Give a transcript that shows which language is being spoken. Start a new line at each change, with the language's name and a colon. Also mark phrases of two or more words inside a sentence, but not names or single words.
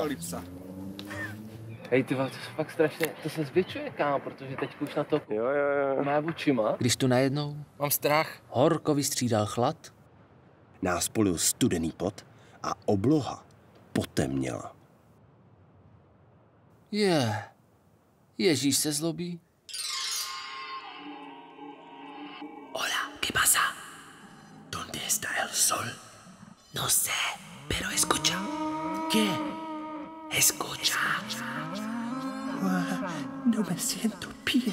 Czech: Hej, ty vole, to se fakt strašně, to se zvětšuje, kámo, protože teď už na to Jo. má očima. Když tu najednou Mám strach. horko vystřídal chlad, Nás polil studený pot a obloha potemněla. Ježíš se zlobí.
Spanish: Hola, ¿qué pasa? ¿Dónde está el sol? No sé, pero escucha. ¿Qué? Escucha. No me siento bien.